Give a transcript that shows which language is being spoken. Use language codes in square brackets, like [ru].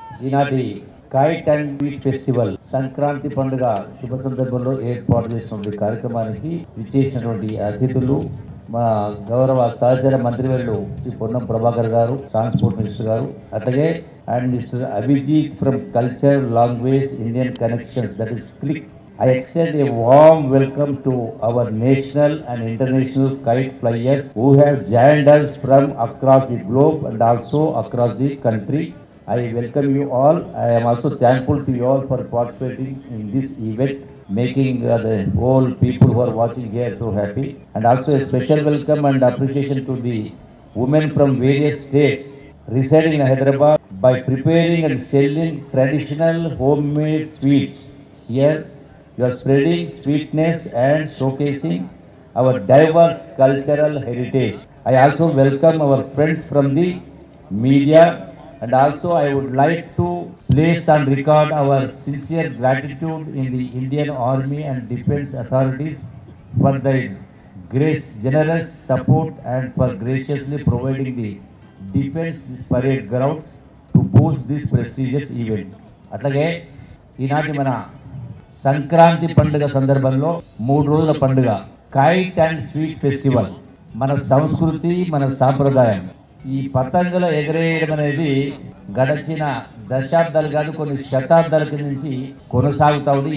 [te] ఈనాటి kite and beat festival Sankranti పండుగ శుభ సందర్భంలో ఏర్పాటు చేసినటువంటి కార్యక్రమానికి విచ్చేసినటువంటి అతిథులు మా గౌరవ సహచర మంత్రివర్యులు శ్రీ పొన్నం ప్రభాకర్ గారు, ట్రాన్స్పోర్ట్ మినిస్టర్ గారు, అట్లాగే [en] And mister Abhijit from culture language Indian connections, that is click. I extend a warm welcome to our national and international kite flyers who have joined us from across the globe and also across the country. I welcome you all. I am also thankful to you all for participating in this event, making the whole people who are watching here so happy. And also a special welcome and appreciation to the women from various states residing in Hyderabad by preparing and selling traditional homemade sweets. Here you are spreading sweetness and showcasing our diverse cultural heritage. I also welcome our friends from the media, and also I would like to place on record our sincere gratitude in the Indian Army and Defence Authorities for their generous support and for graciously providing the defense parade grounds to boost this prestigious event. [te] అట్లాగే ఈనాటి మన సంక్రాంతి పండుగ సందర్భంలో 3 రోజుల పండుగ kite and sweet festival మన సంస్కృతి, మన సాంప్రదాయం. ఈ పతంగుల ఎగరేయడం అనేది గడచిన దశాబ్దాలు కాదు, కొన్ని శతాబ్దాల నుంచి కొనసాగుతా ఉంది.